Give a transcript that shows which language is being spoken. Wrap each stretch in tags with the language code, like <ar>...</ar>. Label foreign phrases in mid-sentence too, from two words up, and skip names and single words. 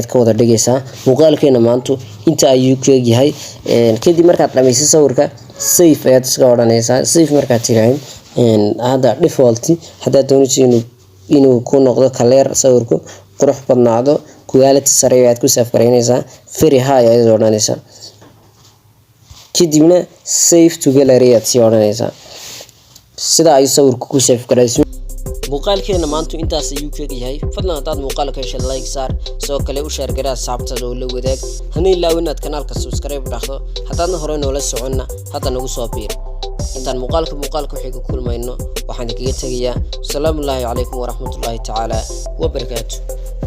<so>ka wada dhigaysaa muuqaalkeena maanta inta ayuu ku egyahay kadib markaad dhamayso sawirka save ayaad iska odhanaysaa save markaad tiraahdo hadda default haddaad doonayso inuu ku noqdo clear sawirku qurux badnaado quality sare ayaad ku save garaynaysaa</so> <en>very high</en> <so>ayaad odhanaysaa kadibna</so> <en>save to gallery</en> <so>ayaad sii odhanaysaa sida ay sawirku ku save garayso muuqaalkeena maanta intaas ayuu ka yahay fadlan hadaad muuqaalka heshay like saar sidoo kale u share garaa saabtada oo la wadaag hana ilaawin inaad kanaalka subscribe dhaqdo hadaadna hore noola soconna hadda nagu soo biir intaan muuqaalka wixii ku kulmayno waxaan idinkaga tagayaa</so> <ar>السلام عليكم ورحمة الله تعالى وبركاته</ar>